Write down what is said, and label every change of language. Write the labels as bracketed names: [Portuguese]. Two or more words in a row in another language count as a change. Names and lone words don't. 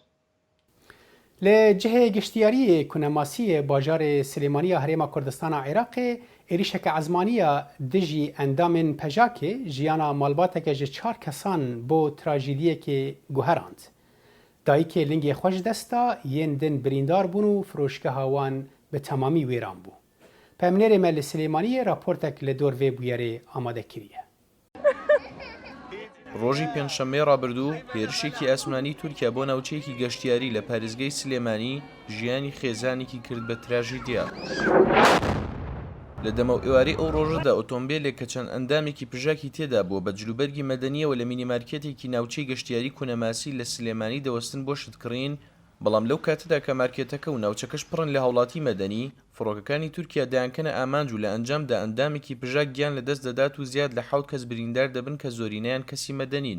[Kurdish] Li cihê giştiyariyê kunemasiyê bajarê Silêmaniya Herêma Kurdistana Iraqê êrişeke ezmaniya dijî endamên pejakê jiyana malbateke ji 4 kesan bo trajîdiyekê guherand. Dayîkê lingê xwe ji desta yên din birîndar bûn û firoşgeha wan bi temamî wêran bû. Pemnêrê me li Silêmaniyê raportek li dor vê bûyerê amade kiriye. [Central Kurdish] ڕۆژی پێنجشەممەی ڕابردوو هێرشێکی ئاسمانی تورکیا بۆ ناوچەیەکی گەشتیاری لە پارێزگای سلێمانی ژیانی خێزانێکی کرد بە تراژیدیا. لە دەمە و ئێوارەی ئەو ڕۆژەدا ئۆتۆمبیلێک کە چەند ئەندامێکی پژاکی تێدا بووە بە جلوبەرگی مەدەنیەوە لە مینیمارکێتێکی ناوچەی گەشتیاری کونەماسی لە سلێمانی دەوەستن بۆ شتکڕین، بەڵام لەو کاتەدا کە مارکێتەکە و ناوچەکەش پڕن لە هاوڵاتی مەدەنی، فڕۆکەکانی تورکیا دایانکەنە ئامانج و لە ئەنجامدا ئەندامێکی پژاک گیان لە دەست دەدات و زیاد لە 7 کەس بریندار دەبن کە زۆرینەیان کەسی مەدەنین.